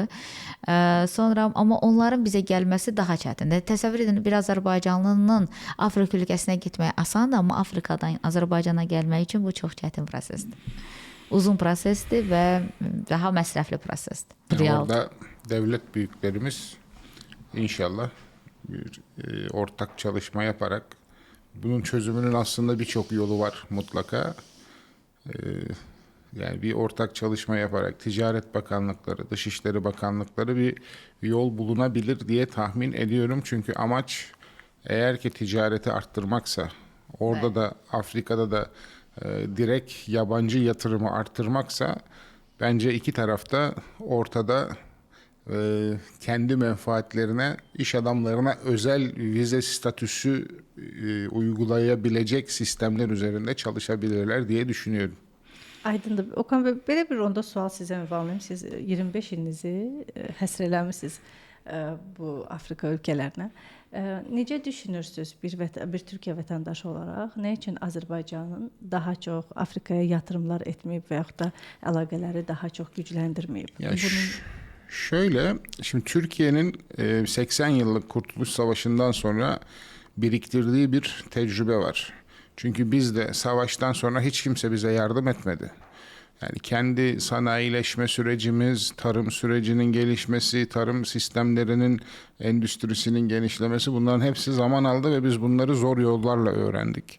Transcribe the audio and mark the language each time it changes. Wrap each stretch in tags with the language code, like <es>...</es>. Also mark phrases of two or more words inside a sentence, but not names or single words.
<az>Sonra amma onların bizə gəlməsi daha çətindir. Təsəvvür edin, bir Azərbaycanlının Afrika ölkəsinə getməyi asandır, amma Afrikadan Azərbaycana gəlmək üçün bu çox çətin prosesdir. Uzun prosesdir və daha məsrəfli prosesdir.</az> <tr>Orada devlet büyüklerimiz inşallah bir ortak çalışma yaparak bunun çözümünün aslında birçok yolu var mutlaka. Yani bir ortak çalışma yaparak Ticaret Bakanlıkları, Dışişleri Bakanlıkları bir yol bulunabilir diye tahmin ediyorum. Çünkü amaç eğer ki ticareti arttırmaksa, orada da Afrika'da da direkt yabancı yatırımı arttırmaksa bence iki tarafta ortada kendi menfaatlerine, iş adamlarına özel vize statüsü uygulayabilecek sistemler üzerinde çalışabilirler diye düşünüyorum.</tr> <az>Aydındır. Okan bəy, belə bir onda sual sizə ünvanlayım. Siz 25 ilinizi həsr eləmisiniz bu Afrika ölkələrinə. Necə düşünürsünüz bir Türkiyə vətəndaşı olaraq? Nə üçün Azərbaycanın daha çox Afrikaya yatırımlar etməyib və yaxud da əlaqələri daha çox gücləndirməyib?</az> <tr>Ya şöyle, şimdi Türkiye'nin 80 yıllık Kurtuluş Savaşı'ndan sonra biriktirdiği bir tecrübe var. Çünkü biz de savaştan sonra hiç kimse bize yardım etmedi. Yani kendi sanayileşme sürecimiz, tarım sürecinin gelişmesi, tarım sistemlerinin, endüstrisinin genişlemesi, bunların hepsi zaman aldı ve biz bunları zor yollarla öğrendik.</tr>